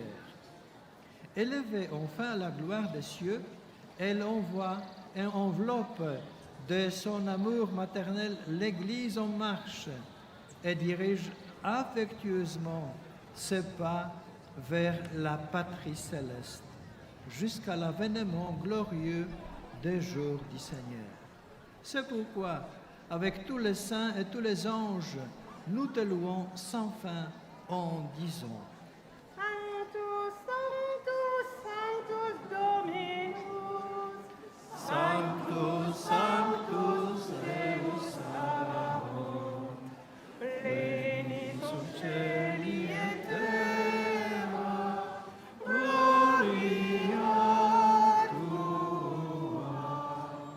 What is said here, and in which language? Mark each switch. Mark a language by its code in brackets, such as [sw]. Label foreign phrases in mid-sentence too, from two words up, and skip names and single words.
[fr] Élevée enfin à la gloire des cieux, elle enveloppe de son amour maternel l'Église en marche et dirige affectueusement ses pas vers la patrie céleste, jusqu'à l'avènement glorieux des jours du Seigneur. C'est pourquoi, avec tous les saints et tous les anges, nous te louons sans fin en disant: [la] Sanctus, Sanctus, Sanctus Dominus. Sanctus, Sanctus, Deus Sabaoth. Plenitum Cieli et terra, gloria tua.